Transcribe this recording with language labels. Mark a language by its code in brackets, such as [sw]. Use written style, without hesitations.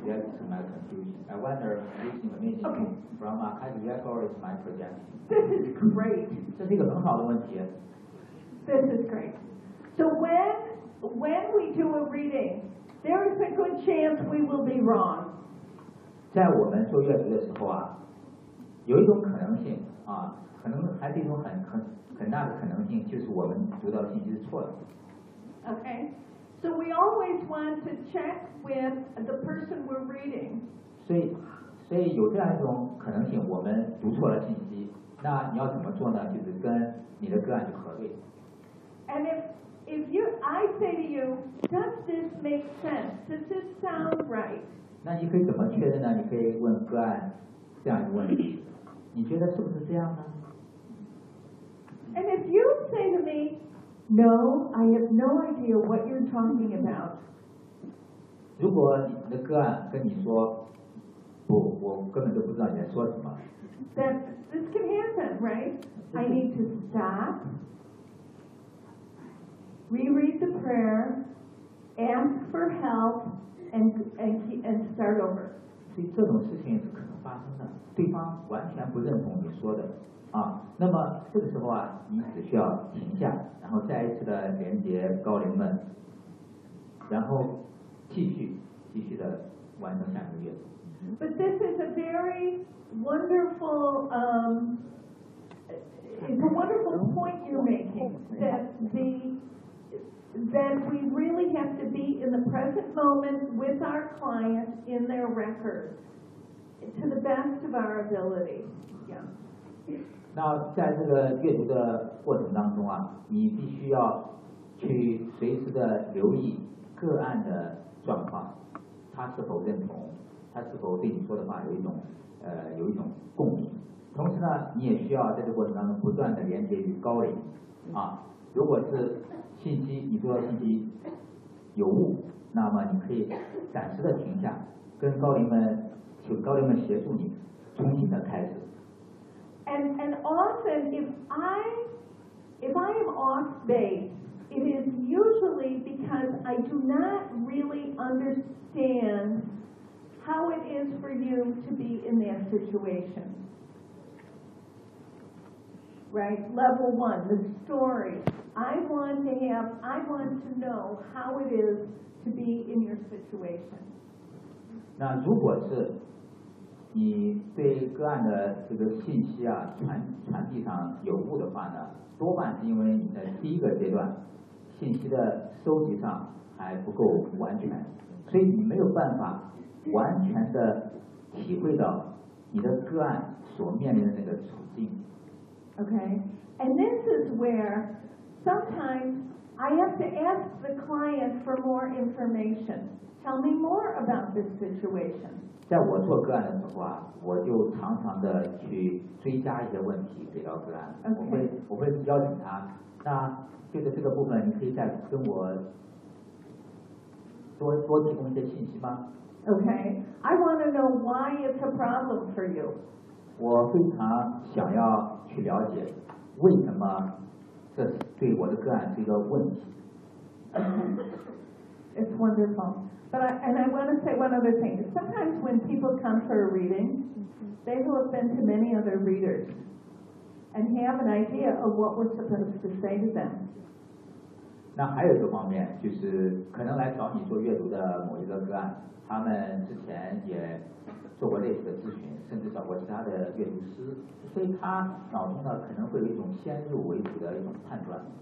[en] That's my confusion. I wonder if this image from Akashic Record is my projection. This is great. [zh] 这是一个很好的问题。 [en] This is great. So when we do a reading, there is a good chance we will be wrong. [zh] 在我们做阅读的时候啊，有一种可能性啊，可能还是一种很大的可能性，就是我们读到信息是错的。 [en] Okay, so we always want to check with the person we're reading. [zh] 所以有这样一种可能性，我们读错了信息，那你要怎么做呢？就是跟你的个案去核对。 [en] And if I say to you, does this make sense? Does this sound right? [zh] 那你可以怎么确认呢？你可以问个案这样一个问题，你觉得是不是这样呢？ [en] And if you say to me, no, I have no idea what you're talking about. [zh] 如果你的个案跟你说，不，我根本都不知道你在说什么。 [en] Then this can happen, right? I need to stop, reread the prayer, ask for help, and start over. [zh] 所以这种事情是可能发生的，对方完全不认同你说的。啊，那么这个时候啊，你只需要停下，然后再一次的连接高灵们，然后继续的完成下一个月。 [en] But this is a very wonderful, it's a wonderful point you're making that we really have to be in the present moment with our clients in their records to the best of our ability. Yeah. [zh] 那在这个阅读的过程当中啊，你必须要去随时的留意个案的状况，他是否认同，他是否对你说的话有一种共鸣。同时呢，你也需要在这个过程当中不断的连接于高灵啊。如果是信息，你说信息有误，那么你可以暂时的停下，跟高龄们，请高龄们协助你重新的开始。 [en] And often if I am off base, it is usually because I do not really understand how it is for you to be in that situation. Right, level one, the story. I want to know how it is to be in your situation. [zh] 那如果是你对个案的这个信息啊传递上有误的话呢，多半是因为你的第一个阶段信息的收集上还不够完全，所以你没有办法完全的体会到你的个案所面临的那个处境。 [en] Okay, and this is where sometimes I have to ask the client for more information. Tell me more about this situation. [zh] 在我做个案的时候啊，我就常常的去追加一些问题给到个案。 [en] Okay. [zh] 我会邀请他，那对着这个部分，你可以再跟我多提供一些信息吗？ [en] Okay, I want to know why it's a problem for you. [zh] 我非常想要去了解为什么这对我的个案是一个问题。 [en] It's wonderful. But I want to say one other thing. Sometimes when people come for a reading, they will have been to many other readers and have an idea of what we're supposed to say to them. [zh] 那还有一个方面，就是可能来找你做阅读的某一个个案，他们之前也做过类似的咨询，甚至找过其他的阅读师，所以他脑中呢可能会有一种先入为主的一种判断。